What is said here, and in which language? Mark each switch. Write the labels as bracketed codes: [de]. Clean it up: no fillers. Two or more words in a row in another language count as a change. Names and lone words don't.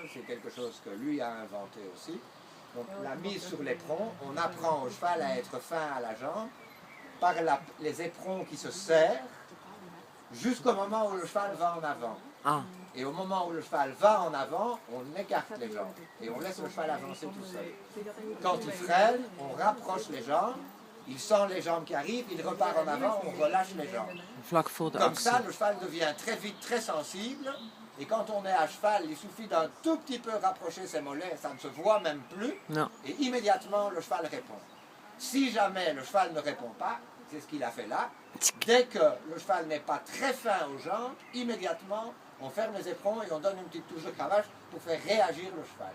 [fr] C'est quelque chose que lui a inventé aussi. Donc, la mise sur l'éperon, on apprend au cheval à être fin à la jambe par les éperons qui se serrent jusqu'au moment où le cheval va en avant. Ah. Et au moment où le cheval va en avant, on écarte les jambes et on laisse le cheval avancer tout seul. Quand il freine, on rapproche les jambes, il sent les jambes qui arrivent, il repart en avant, on relâche les jambes. [nl] Vlak voor de [fr] Comme [nl] actie. [fr] ça, le cheval devient très vite très sensible. Et quand on est à cheval, il suffit d'un tout petit peu rapprocher ses mollets, ça ne se voit même plus. Non. Et immédiatement, le cheval répond. Si jamais le cheval ne répond pas, c'est ce qu'il a fait là, dès que le cheval n'est pas très fin aux jambes, immédiatement, on ferme les éperons et on donne une petite touche de cravache pour faire réagir le cheval.